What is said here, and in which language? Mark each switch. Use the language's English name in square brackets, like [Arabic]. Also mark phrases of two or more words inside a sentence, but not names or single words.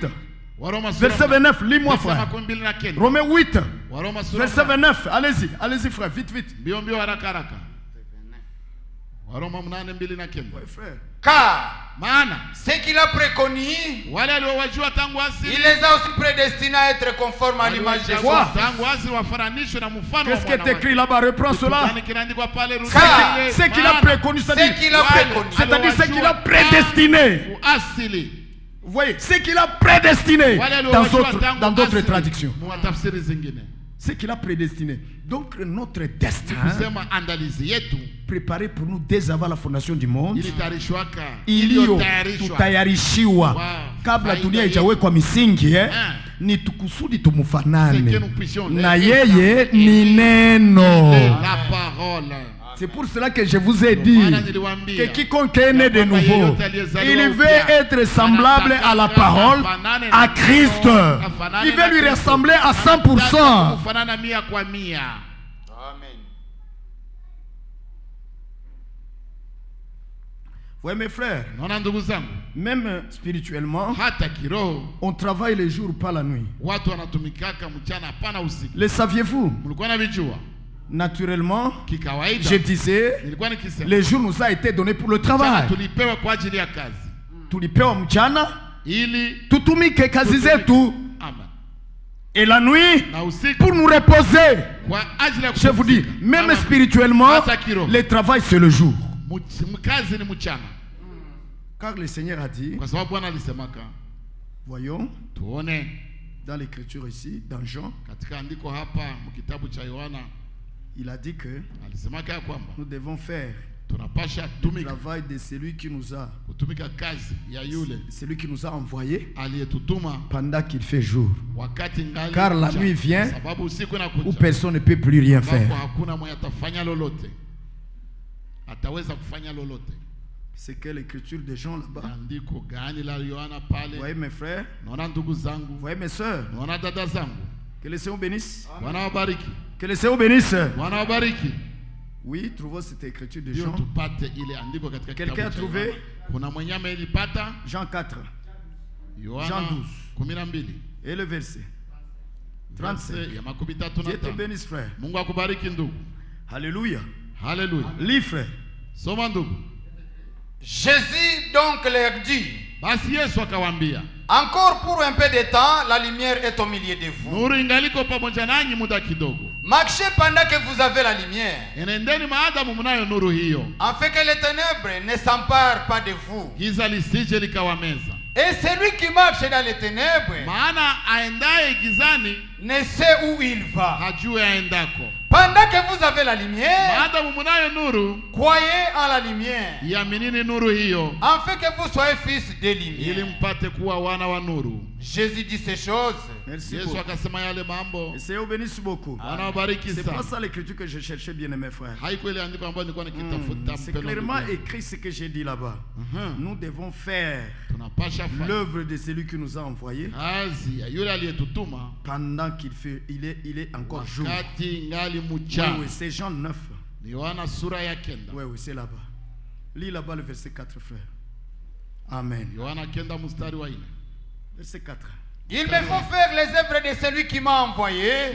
[Swahili] Waroma sura [French] verset 29. Lis-moi, verset frère. 29. Romains 8, [Swahili] Waroma sura [French] verset 29. Allez-y, allez-y, frère, vite, vite. [Swahili] mbio mbio haraka haraka. Waroma 8:29. [French] Ouais, frère. Car [Swahili] Maana [French] ce qu'il a préconisé, [Swahili] wale aliowajua tangu asili [French] il les a aussi prédestinés à être conformes à l'image de [Swahili] aliwachagua [French] son [Swahili] tangu asili wafananishwe na mfano wa [French] Qu'est-ce qui est [Swahili] mwana [French] écrit là-bas? Reprends [Swahili] wake. [French] cela. [Swahili] Kitu kinaandikwa pale rudi [French] Car [Swahili] ile [French] Ce qu'il a [Swahili] maana [French] préconisé, ce qu'il a préconisé, c'est-à-dire ce qu'il a [Swahili] aliowajua [French] prédestiné. [Swahili] tangu asili. [French] Vous voyez, ce qu'il a prédestiné [Swahili] Wale [French] dans [Swahili] aliowajua tangu [French] dans d'autres [Swahili] asili. [French] traductions. [Swahili] Mwatafsiri zingine. [French] Ce qu'il a prédestiné. Donc notre destin, [Swahili] Kusema andalizi yetu [French] préparé pour nous dès avant la fondation du monde, [Swahili] ilitayarishwaka tutayarishiwa kabla dunia haijawekwa misingi ni tukusudi tumfanane na yeye ni neno. [French] la parole. C'est pour cela que je vous ai dit que quiconque est né de nouveau, il veut être semblable à la parole, à Christ. Il veut lui ressembler à 100%. [Swahili] Kufanana mia kwa mia. Amen. [French] Oui, mes frères, [Swahili] Naona ndugu zangu, [French] même spirituellement, [Swahili] hata kiroho [French] on travaille le jour, pas la nuit. [Swahili] watu wanatumikaka mchana hapana usiku. [French] Le saviez-vous? [Swahili] Mlikuwa na vijua [French] Naturellement, [Swahili] kikawaida, [French] je disais, [Swahili] nilikuwa nikisema [French] le jour nous a été donné pour le [Swahili] mchana [French] travail. [Swahili] tulipewa kwa ajili ya kazi Tulipewa mchana, ili tutumike kazi zetu, Amen. [French] et la nuit [Swahili] Na usiku [French] pour nous reposer. [Swahili] kwa ajili ya [French] Je vous dis, [Swahili] kupumzika. [French] même Amen. spirituellement, [Swahili] Hata kiroho. [French] le travail c'est le jour. [Swahili] Kazi ni mchana, [French] Car le Seigneur a dit, [Swahili] kwa sababu Bwana alisemaka. [French] voyons, [Swahili] Tuone [French] dans l'écriture ici, dans Jean, [Swahili] katika andiko hapa mkitabu cha Yohana, [French] il a dit que [Swahili] alisemaka ya kwamba [French] nous devons faire [Swahili] tunapasha [French] le [Swahili] tumika [French] travail de celui qui nous a, [Swahili] kutumika kazi ya yule [French] celui qui nous a envoyés [Swahili] aliyetutuma [French] pendant qu'il fait jour. [Swahili] wakati ngali [French] Car la [Swahili] mchana. [French] nuit vient [Swahili] Sababu usiku [French] Où [Swahili] inakuja [French] personne ne peut plus rien [Swahili] ambapo [French] faire. [Swahili] hakuna mwenye atafanya lolote, ataweza kufanya lolote. [French] C'est que l'écriture de Jean là-bas. [Swahili] Andiko gani la Yohana [French] Vous [Swahili] pale? [French] voyez mes frères, [Swahili] Naona ndugu zangu, [French] vous voyez mes soeurs, [Swahili] naona dada zangu. [French] que le Seigneur bénisse. [Swahili] Bwana wabariki, [French] Que le Seigneur bénisse. [Swahili] Bwana wabariki. [French] Oui, trouvons cette écriture de [Swahili] Ndio [French] Jean. [Swahili] tupate ile andiko katika [French] Quelqu'un [Swahili] kitabu [French] a [Swahili] cha [French] trouvé? [Swahili] Yohana. Kuna mwenye amelipata? [French] Jean 4 [Swahili] Yohana [French] Jean 12. [Swahili] 12 [French] et le verset 35. [Swahili] verse ya makumi tatu na [French] Dieu te [Swahili] tano. [French] bénisse frère. [Swahili] Mungu akubariki ndugu. [French] Alléluia. [Swahili] Haleluya. [French] Lis frère. [Swahili] Soma ndugu. [French] Jésus donc leur dit, [Swahili] Basi Yesu akawaambia, [French] encore pour un peu de temps, la lumière est au milieu de vous. [Swahili] nuru ingaliko pamoja nanyi muda kidogo. [French] Marchez pendant que vous avez la lumière, [Swahili] Enendeni maadamu mnayo nuru hiyo, [French] afin que les ténèbres ne s'emparent pas de vous. [Swahili] giza lisije likawameza. [French] Et celui qui marche dans les ténèbres [Swahili] Maana aendaye gizani [French] ne sait où il va. [Swahili] hajui aendako. [French] Pendant que vous avez la lumière, [Swahili] Maadamu mnayo nuru, [French] croyez en la lumière, [Swahili] iaminini nuru hiyo, [French] afin que vous soyez fils de [Swahili] ili [French] lumière. [Swahili] mpate kuwa wana wa nuru. [French] Jésus dit ces choses. Merci [Swahili] Yesu [French] beaucoup. [Swahili] akasema yale mambo. [French] Le Seigneur bénisse beaucoup. [Swahili] Bwana wabariki [French] C'est pas [Swahili] sana. [French] ça l'écriture que je cherchais, bien aimé frère. [Swahili] Haiko ile andiko ambayo nilikuwa nikitafuta. [French] C'est [Swahili] mpendwa [French] clairement [Swahili] ndugu. [French] écrit ce que j'ai dit là-bas. Nous devons faire [Swahili] Tunapasha fanya [French] l'œuvre de celui qui nous a envoyés [Swahili] kazi ya yule aliyetutuma [French] pendant qu'il fait, il est encore jour. [Swahili] wakati ngali [French] Oui, [Swahili] mchana. [French] oui, c'est Jean 9. [Swahili] Ni Yohana sura ya kenda. [French] Oui, oui, c'est là-bas. Lis là-bas le verset 4, frère. Amen. [Swahili] Yohana kenda mstari wa 4. [French] Verset 4. Il me faut faire les œuvres de celui qui m'a envoyé,